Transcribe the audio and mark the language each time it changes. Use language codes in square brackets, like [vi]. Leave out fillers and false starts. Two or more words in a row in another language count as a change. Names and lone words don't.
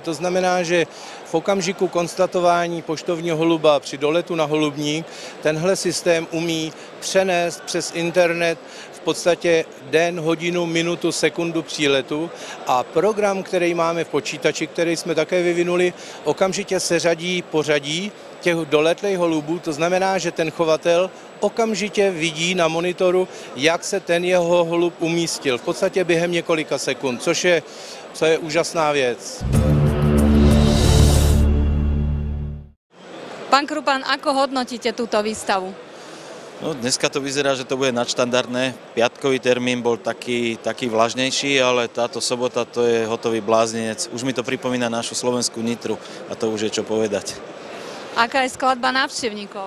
[cs] To znamená, že v okamžiku konstatování poštovního holuba při doletu na holubník tenhle systém umí přenést přes internet v podstatě den, hodinu, minutu, sekundu příletu a program, který máme v počítači, který jsme také vyvinuli, okamžitě seřadí pořadí těch doletlých holubů, to znamená, že ten chovatel okamžitě vidí na monitoru, jak se ten jeho holub umístil, v podstatě během několika sekund, což je úžasná věc. [sk] Pán Krupan, ako hodnotíte túto výstavu? No, dneska to vyzerá, že to bude nadštandardné. Piatkový termín bol taký vlažnejší, ale táto sobota to je hotový bláznenec. Už mi to pripomína našu slovenskú Nitru a to už je čo povedať. Aká je skladba návštevníkov?